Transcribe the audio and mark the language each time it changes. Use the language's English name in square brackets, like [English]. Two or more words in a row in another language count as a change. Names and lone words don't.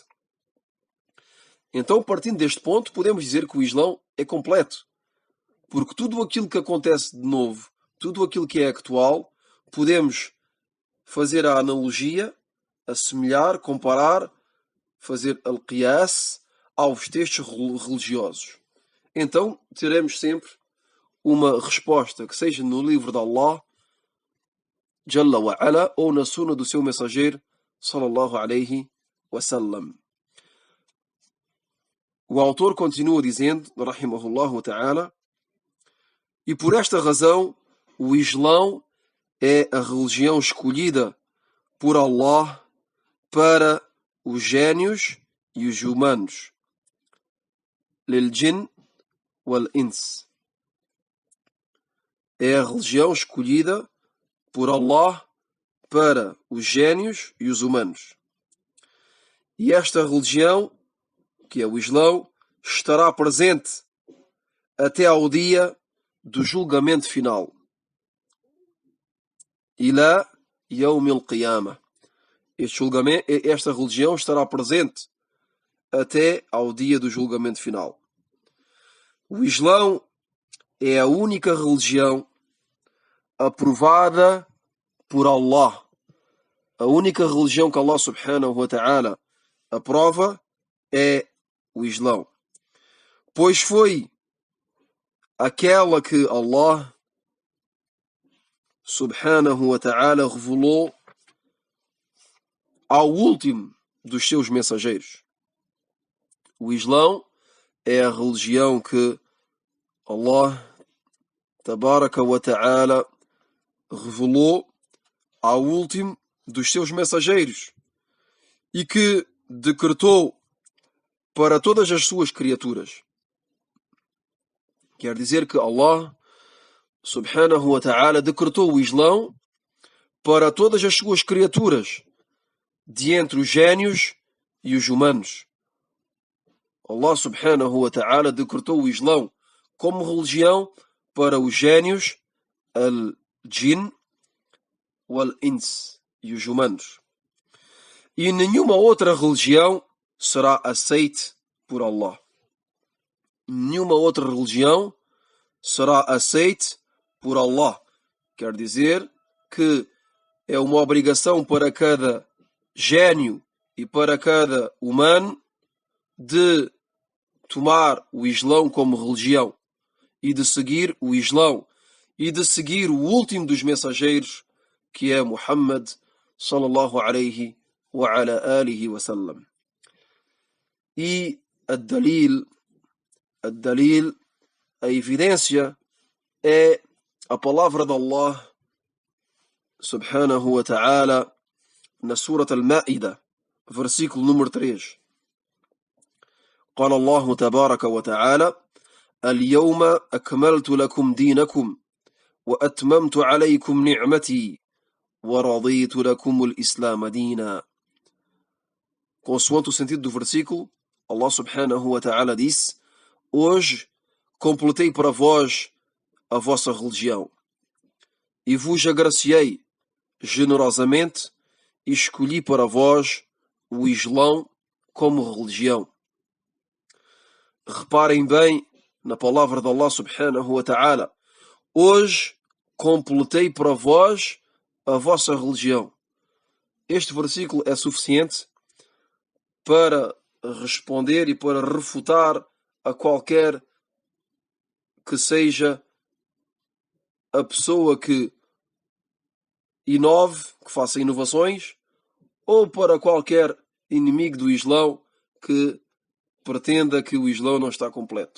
[Portuguese] Então, partindo deste ponto, podemos dizer que o Islão é completo, porque tudo aquilo que acontece de novo, tudo aquilo que é atual, podemos fazer a analogia, assemelhar, comparar, fazer al-qiyas aos textos religiosos. Então, teremos sempre uma resposta que seja no livro de Allah, [Arabic] جل وعلا, [Portuguese] ou na sunna do seu mensageiro, [Arabic] صلى الله عليه وسلم. [Portuguese] O autor continua dizendo, [Arabic] رحمه الله تعالى, [Portuguese] e por esta razão o Islão é a religião escolhida por Allah para os génios e os humanos. [Arabic] للجن والإنس. [Portuguese] É a religião escolhida por Allah para os génios e os humanos. E esta religião, que é o Islão, estará presente até ao dia do julgamento final. [Arabic] إلى يوم القيامة. [Portuguese] Esta religião estará presente até ao dia do julgamento final. O Islão é a única religião aprovada por Allah. A única religião que Allah [Arabic] سبحانه وتعالى [Portuguese] aprova é o Islão. Pois foi aquela que Allah [Arabic] سبحانه وتعالى [Portuguese] revelou ao último dos seus mensageiros. O Islão é a religião que Allah [Arabic] تبارك وتعالى [Portuguese] revelou ao último dos seus mensageiros e que decretou para todas as suas criaturas. Quer dizer que Allah [Arabic] سبحانه وتعالى [Portuguese] decretou o Islão para todas as suas criaturas, de entre os génios e os humanos. Allah [Arabic] سبحانه وتعالى [Portuguese] decretou o Islão como religião para os génios, [Arabic] الجن والإنس, [Portuguese] e os humanos. E nenhuma outra religião será aceite por Allah. Nenhuma outra religião será aceite por Allah. Quer dizer que é uma obrigação para cada gênio e para cada humano de tomar o Islão como religião e de seguir o Islão e de seguir o último dos mensageiros, que é Muhammad [Arabic] صلى الله عليه وعلى آله وسلم. [Portuguese] E a evidência é a palavra de Allah [Arabic] سبحانه وتعالى [Portuguese] na Surat Al-Ma'idah, versículo número 3. [Arabic] قال الله تبارك وتعالى اليوم أكملت لكم دينكم وأتممت عليكم نعمتي ورضيت لكم الإسلام دينا. [Portuguese] Consoante o sentido do versículo, Allah [Arabic] سبحانه وتعالى [Portuguese] disse: hoje completei para vós a vossa religião e vos agraciei generosamente e escolhi para vós o Islão como religião. Reparem bem na palavra de Allah [Arabic] سبحانه وتعالى. [Portuguese] Hoje completei para vós a vossa religião. Este versículo é suficiente para responder e para refutar a qualquer que seja a pessoa que inove, que faça inovações, ou para qualquer inimigo do Islão que pretenda que o Islão não está completo.